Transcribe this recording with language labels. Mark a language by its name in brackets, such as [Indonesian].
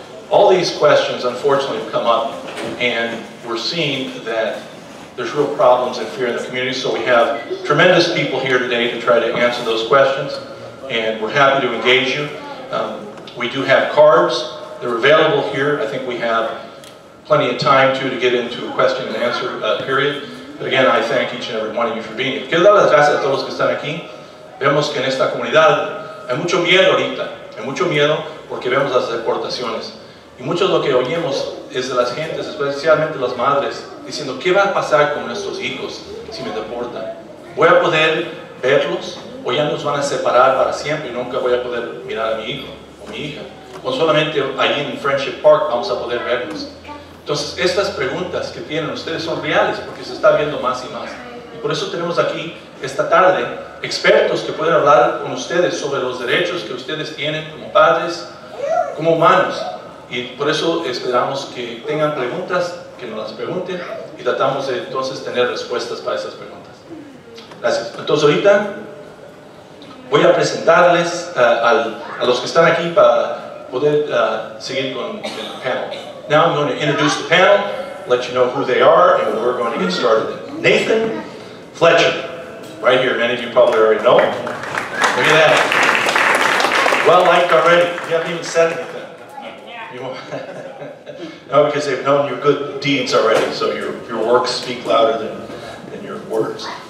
[English] All these questions, unfortunately, have come up, and we're seeing that there's real problems and fear in the community, so we have tremendous people here today to try to answer those questions, and we're happy to engage you. We do have cards. They're available here. I think we have plenty of time, too, to get into a question and answer period. But again, I thank each and every one of you for being here. [Spanish] Quiero dar las gracias a todos los que están aquí. Vemos que en esta comunidad hay mucho miedo ahorita. Hay mucho miedo porque vemos las deportaciones. Y mucho de lo que oímos es de las gentes, especialmente las madres, diciendo, ¿qué va a pasar con nuestros hijos si me deportan? ¿Voy a poder verlos o ya nos van a separar para siempre y nunca voy a poder mirar a mi hijo o mi hija? O solamente allí en Friendship Park vamos a poder verlos. Entonces, estas preguntas que tienen ustedes son reales porque se está viendo más y más. Y por eso tenemos aquí esta tarde expertos que pueden hablar con ustedes sobre los derechos que ustedes tienen como padres, como humanos. Y por eso esperamos que tengan preguntas, que nos las pregunten y tratamos de entonces tener respuestas para esas preguntas. Gracias. Entonces ahorita voy a presentarles a los que están aquí para poder seguir con el panel. [English] Now I'm going to introduce the panel, let you know who they are, and we're going to get started. Nathan Fletcher, right here. Many of you probably already know him. Look at that. Well liked already. You haven't even said anything. No, because they've known your good deeds already, so your works speak louder than your words.